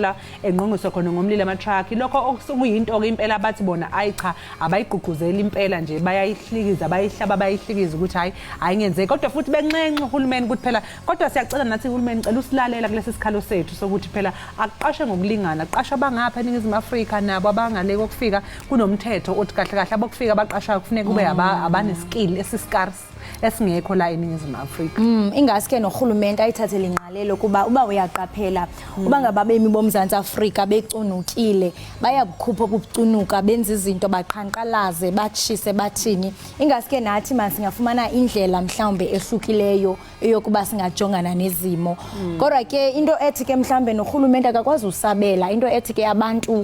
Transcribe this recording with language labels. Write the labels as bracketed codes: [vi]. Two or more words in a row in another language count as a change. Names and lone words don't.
[zu] la engqongqiswa khona ngomlilo ama-truck lokho okuyinto ke impela bathi bona ayi cha abayigqugquzeli impela nje bayayihlikiza bayihlaba bayihlikiza ukuthi hayi ayingenzeki kodwa futhi benxenxe uhulumeni ukuthi phela kodwa siyacela nathi uhulumeni cela usilalela kulesi sikhalo sethu sokuthi phela aqashe ngokulingana aqashe abangapha eNingizimu Afrika nabo abangale kokufika kunomthetho othi kahle kahle abokufika abaqashayo kufuneka kube abaneskill esiscarce esingekho la eNingizimu Afrika. [xh] Ingaske nohulumeni ayithathele inqalelo kuba uba uyaqaphela uba ngababemi boMzantsi Afrika becunukile bayabukhupha ukucunuka benza izinto baqhanqalaze bachise bathini ingaske nathi masingafumana indlela mhlawumbe ehlukileyo eyokuba singajongana nezimo kodwa ke into ethi ke mhlawumbe nohulumeni akakwazi usabela into ethi ke abantu